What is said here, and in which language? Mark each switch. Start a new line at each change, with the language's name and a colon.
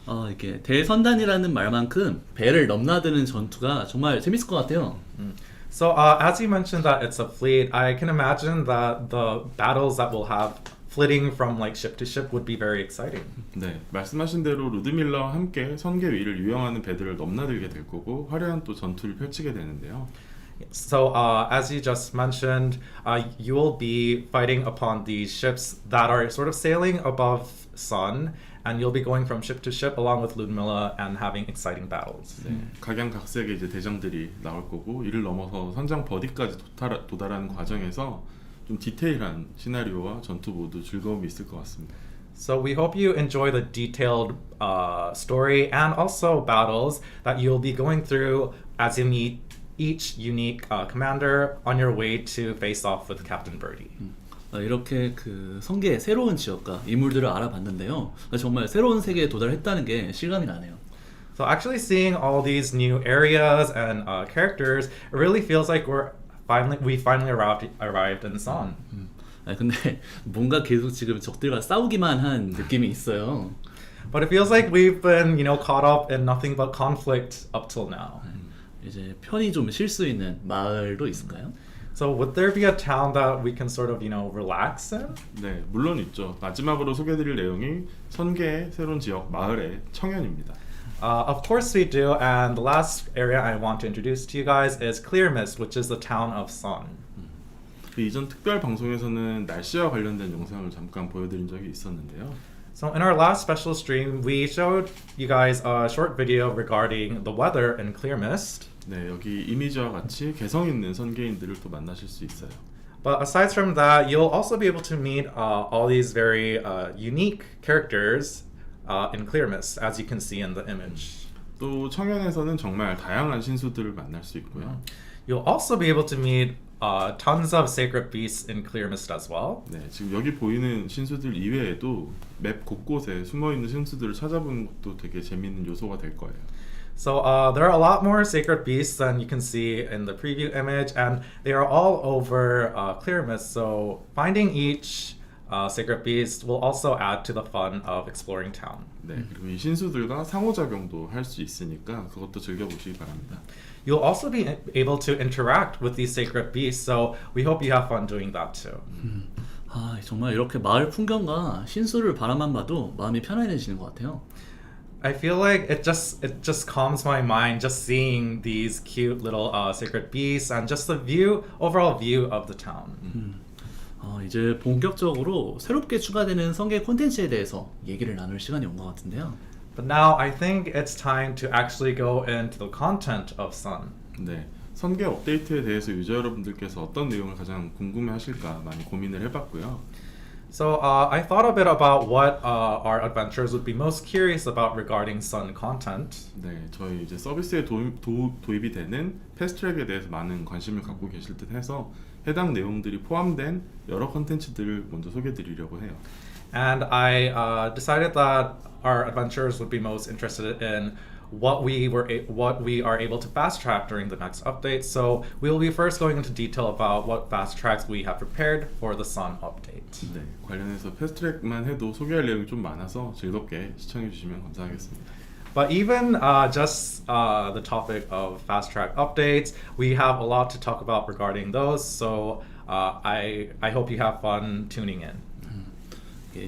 Korean: 이게 대선단이라는 말만큼 배를 넘나드는 전투가 정말 재밌을 것 같아요.
English: So as you mentioned that it's a fleet, I can imagine that the battles that we'll have flitting from like ship to ship would be very exciting.
Korean: 네, 말씀하신 대로 루드밀라와 함께 선계 위를 유영하는 배들을 넘나들게 될 거고 화려한 또 전투를 펼치게 되는데요.
English: So as you just mentioned, you will be fighting upon these ships that are sort of sailing above Sun, and you'll be going from ship to ship along with Ludmilla and having exciting battles.
Korean: 네, 각양각색의 이제 대장들이 나올 거고 이를 넘어서 선장 버디까지 도달하는 과정에서 좀 디테일한 시나리오와 전투 모두 즐거움이 있을 것 같습니다.
English: So we hope you enjoy the detailed story and also battles that you'll be going through as you meet each unique commander on your way to face off with Captain Birdie.
Korean: 이렇게 그 성계의 새로운 지역과 인물들을 알아봤는데요. 정말 새로운 세계에 도달했다는 게 실감이 나네요.
English: So actually seeing all these new areas and characters, it really feels like we finally arrived in Sun.
Korean: 근데 뭔가 계속 지금 적들과 싸우기만 한 느낌이 있어요.
English: But it feels like we've been, caught up in nothing but conflict up till now.
Korean: 이제 편히 좀 쉴 수 있는 마을도 있을까요?
English: So would there be a town that we can sort of, relax in?
Korean: 네, 물론 있죠. 마지막으로 소개드릴 내용이 선계의 새로운 지역 마을의 청년입니다.
English: Of course we do, and the last area I want to introduce to you guys is Clear Mist, which is the town of Sun.
Korean: 그 이전 특별 방송에서는 날씨와 관련된 영상을 잠깐 보여드린 적이 있었는데요.
English: So in our last special stream, we showed you guys a short video regarding the weather in Clear Mist.
Korean: 네, 여기 이미지와 같이 개성 있는 선계인들을 또 만나실 수 있어요.
English: But aside from that, you'll also be able to meet all these very unique characters in Clear Mist, as you can see in the image.
Korean: 또 청년에서는 정말 다양한 신수들을 만날 수 있고요.
English: You'll also be able to meet tons of sacred beasts in Clear Mist as well.
Korean: 네, 지금 여기 보이는 신수들 이외에도 맵 곳곳에 숨어있는 신수들을 찾아보는 것도 되게 재밌는 요소가 될 거예요.
English: So there are a lot more sacred beasts than you can see in the preview image, and they are all over Clear Mist. So finding each sacred beast will also add to the fun of exploring town.
Korean: 네, 그리고 이 신수들과 상호작용도 할 수 있으니까 그것도 즐겨보시기 바랍니다.
English: You'll also be able to interact with these sacred beasts, so we hope you have fun doing that too.
Korean: 아, 정말 이렇게 마을 풍경과 신수를 바라만 봐도 마음이 편안해지는 것 같아요.
English: I feel like it just calms my mind just seeing these cute little sacred beasts and just the overall view of the town.
Korean: 이제 본격적으로 새롭게 추가되는 성계 콘텐츠에 대해서 얘기를 나눌 시간이 온 것 같은데요.
English: But now I think it's time to actually go into the content of Sun.
Korean: 네, 선계 업데이트에 대해서 유저 여러분들께서 어떤 내용을 가장 궁금해하실까 많이 고민을 해봤고요.
English: So I thought a bit about what our adventurers would be most curious about regarding Sun content.
Korean: 네, 저희 이제 서비스에 도입이 되는 패스트트랙에 대해서 많은 관심을 갖고 계실 듯해서 해당 내용들이 포함된 여러 컨텐츠들을 먼저 소개드리려고 해요.
English: And I decided that our adventurers would be most interested in what we are able to fast track during the next update. So we will be first going into detail about what fast tracks we have prepared for the Sun update.
Korean: 네, 관련해서 패스트트랙만 해도 소개할 내용이 좀 많아서 즐겁게 시청해 주시면 감사하겠습니다.
English: But even just the topic of fast track updates, we have a lot to talk about regarding those. So I hope you have fun tuning in.